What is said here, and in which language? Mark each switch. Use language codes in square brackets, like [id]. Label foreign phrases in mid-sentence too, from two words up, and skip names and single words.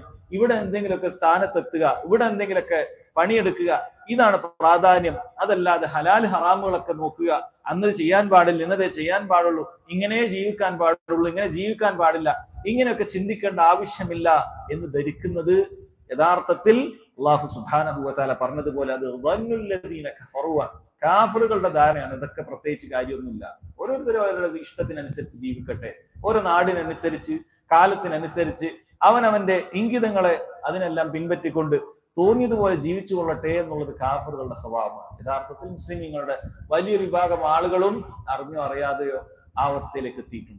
[ml] ഇവിടെ എന്തെങ്കിലുമൊക്കെ സ്ഥാനത്തെത്തുക, ഇവിടെ എന്തെങ്കിലുമൊക്കെ പണിയെടുക്കുക, ഇതാണ് പ്രാധാന്യം. അതല്ലാതെ ഹലാൽ ഹറാമുകളൊക്കെ നോക്കുക, അന്ന് ചെയ്യാൻ പാടില്ല, ഇന്നതേ ചെയ്യാൻ പാടുള്ളൂ, ഇങ്ങനെ ജീവിക്കാൻ പാടുള്ളൂ, ഇങ്ങനെ ജീവിക്കാൻ പാടില്ല, ഇങ്ങനെയൊക്കെ ചിന്തിക്കേണ്ട ആവശ്യമില്ല എന്ന് ധരിക്കുന്നത് യഥാർത്ഥത്തിൽ [ar] الله سبحانه وتعالى [ml] പറഞ്ഞതുപോലെ അത് [ar] ظنُّ الذين كفروا, [ml] കാഫിറുകളുടെ ധാരണയാണ്. ഇതൊക്കെ പ്രത്യേകിച്ച് കാര്യമൊന്നുമില്ല, ഓരോരുത്തരും അവരുടെ ഇഷ്ടത്തിനനുസരിച്ച് ജീവിക്കട്ടെ, ഓരോ നാടിനനുസരിച്ച് കാലത്തിനനുസരിച്ച് അവനവന്റെ ഇംഗിതങ്ങളെ അതിനെല്ലാം പിൻപറ്റിക്കൊണ്ട് തോന്നിയതുപോലെ ജീവിച്ചു കൊള്ളട്ടെ എന്നുള്ളത് കാഫിറുകളുടെ സ്വഭാവമാണ്. യഥാർത്ഥത്തിൽ മുസ്ലിമീങ്ങളുടെ വലിയൊരു വിഭാഗം ആളുകളും അറിഞ്ഞോ അറിയാതെയോ ആ അവസ്ഥയിലേക്ക് എത്തിയിട്ടുണ്ട്.